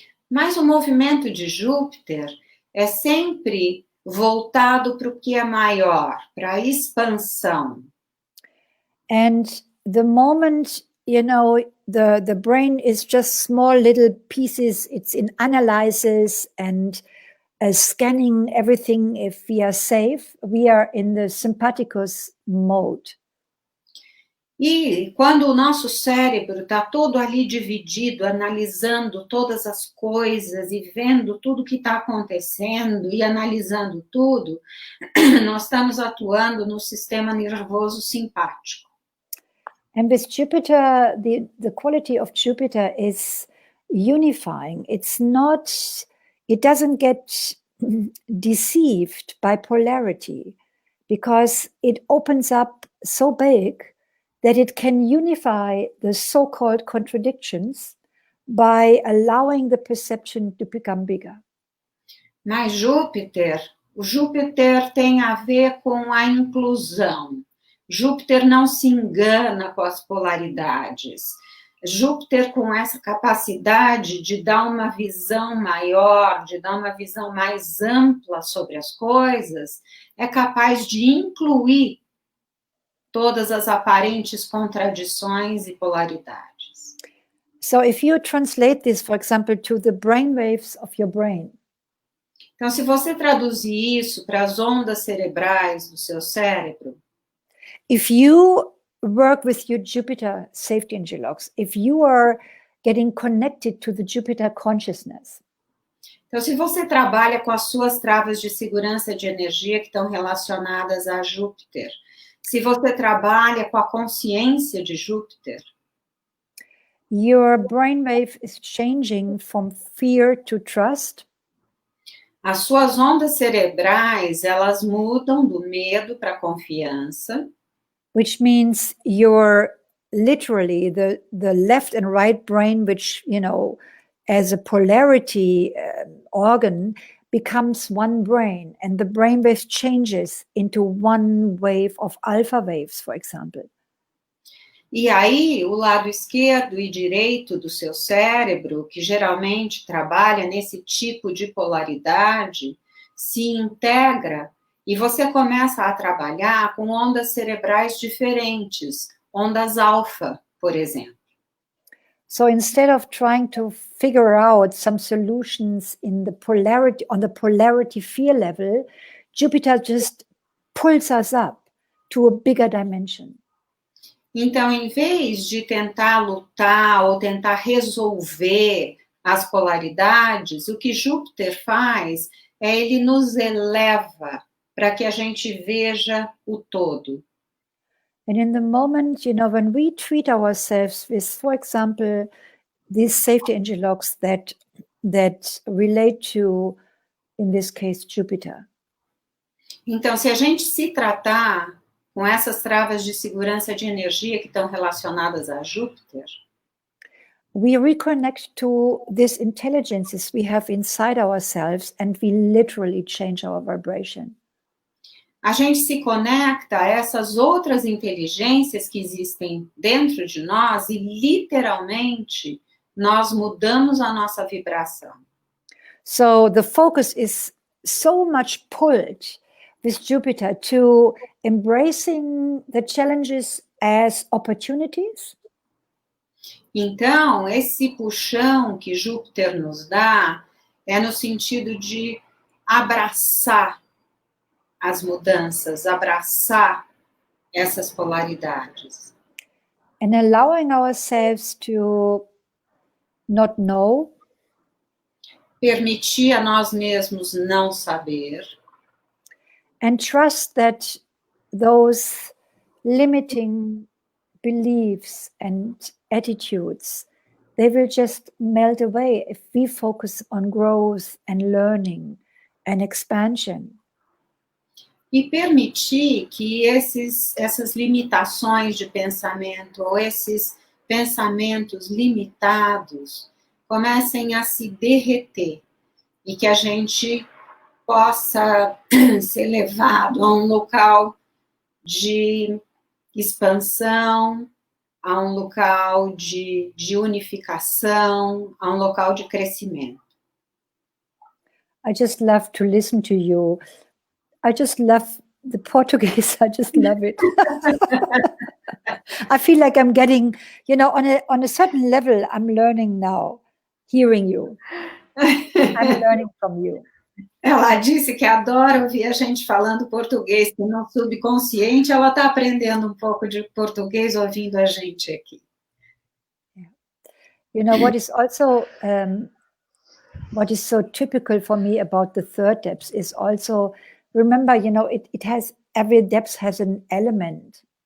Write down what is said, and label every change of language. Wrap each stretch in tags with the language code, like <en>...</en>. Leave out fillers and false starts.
<pt>Mas o movimento de Júpiter é sempre voltado para o que é maior, para a expansão.</pt> <en>And the moment, the brain is just small little pieces, it's in analysis and scanning everything. If we are safe, we are in the sympathicus mode.</en> <pt>E quando o nosso cérebro está todo ali dividido, analisando todas as coisas e vendo tudo que está acontecendo e analisando tudo, nós estamos atuando no sistema nervoso simpático.</pt> <en>And with Jupiter, the quality of Jupiter is unifying. It doesn't get deceived by polarity because it opens up so big that it can unify the so-called contradictions by allowing the perception to become bigger.</en> <pt>Mas o Júpiter tem a ver com a inclusão. Júpiter não se engana com as polaridades. Júpiter, com essa capacidade de dar uma visão maior, de dar uma visão mais ampla sobre as coisas, é capaz de incluir todas as aparentes contradições e polaridades.</pt> <en>So if you translate this, for example, to the brain waves of your brain.</en> <pt>Então, se você traduzir isso para as ondas cerebrais do seu cérebro,</pt> <en>if you work with your Jupiter safety energy locks, if you are getting connected to the Jupiter consciousness.</en> <pt>Então, se você trabalha com as suas travas de segurança de energia que estão relacionadas a Júpiter, se você trabalha com a consciência de Júpiter,</pt> <en>your brainwave is changing from fear to trust.</en> <pt>As suas ondas cerebrais, elas mudam do medo para a confiança.</pt> <en>Which means you're literally the left and right brain, which, as a polarity organ, becomes one brain, and the brainwave changes into one wave of alpha waves, for example.</en> <pt>E aí, o lado esquerdo e direito do seu cérebro, que geralmente trabalha nesse tipo de polaridade, se integra e você começa a trabalhar com ondas cerebrais diferentes, ondas alfa, por exemplo.</pt> <en>So instead of trying to figure out some solutions in the polarity, on the polarity fear level, Jupiter just pulls us up to a bigger dimension.</en> <pt>Então, em vez de tentar lutar ou tentar resolver as polaridades, o que Júpiter faz é ele nos eleva para que a gente veja o todo.</pt> <en>And in the moment, when we treat ourselves with, for example, these safety engine locks that relate to, in this case, Jupiter.</en> <pt>Então, se a gente se tratar com essas travas de segurança de energia que estão relacionadas a Júpiter,</pt> <en>we reconnect to these intelligences we have inside ourselves and we literally change our vibration.</en> <pt>a gente se conecta a essas outras inteligências que existem dentro de nós e, literalmente, nós mudamos a nossa vibração.</pt> <en>So the focus is so much pulled with Jupiter to embracing the challenges as opportunities.</en> <pt>Então, esse puxão que Júpiter nos dá é no sentido de abraçar as mudanças, abraçar essas polaridades.</pt> <en>And allowing ourselves to not know.</en> <pt>Permitir a nós mesmos não saber.</pt> <en>And trust that those limiting beliefs and attitudes, they will just melt away if we focus on growth and learning and expansion.</en> <pt>E permitir que essas limitações de pensamento ou esses pensamentos limitados comecem a se derreter e que a gente possa ser levado a um local de expansão, a um local de unificação, a um local de crescimento.</pt> <en>I just love to listen to you. I just love the Portuguese. I just love it. I feel like I'm getting, on a certain level, I'm learning now, hearing you. I'm learning from you.</en> <pt>Ela disse que adora ouvir a gente falando português, que no subconsciente ela está aprendendo um pouco de português ouvindo a gente aqui.</pt> <en>What is also, what is so typical for me about the third depth is also, remember, it has, every depth has an element.</en>